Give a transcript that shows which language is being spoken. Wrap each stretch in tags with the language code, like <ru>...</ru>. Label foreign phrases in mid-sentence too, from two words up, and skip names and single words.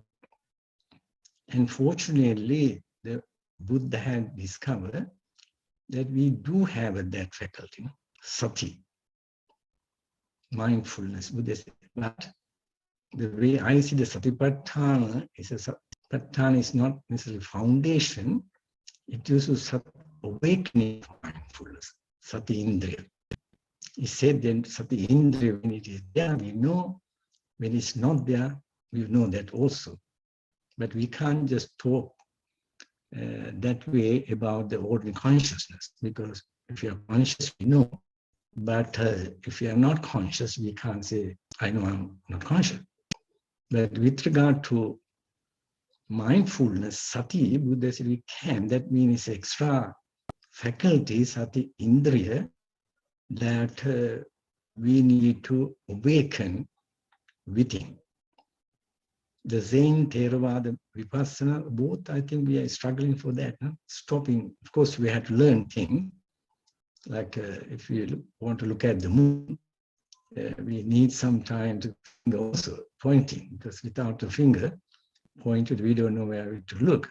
<en>And fortunately, the Buddha had discovered that we do have that faculty, sati, mindfulness, Buddha said. But the way I see the satipatthana is satipatthana is not necessarily foundation. It is awakening mindfulness,</en> <pi>sati indriya.</pi> <en>He said then</en> <pi>sati indriya,</pi> <en>when it is there, we know. When it's not there, we know that also. But we can't just talk that way about the ordinary consciousness, because if you are conscious, we know. But if you are not conscious, we can't say, I know I'm not conscious. But with regard to mindfulness, sati, Buddha said we can. That means extra faculty,</en> <pi>sati indriya,</pi> <en>that we need to awaken within. The Zen, Theravada, Vipassana, both, I think we are struggling for that. No? Stopping, of course, we have to learn things. Like if we want to look at the moon, we need some time to also pointing, because without the finger pointed, we don't know where to look.</en>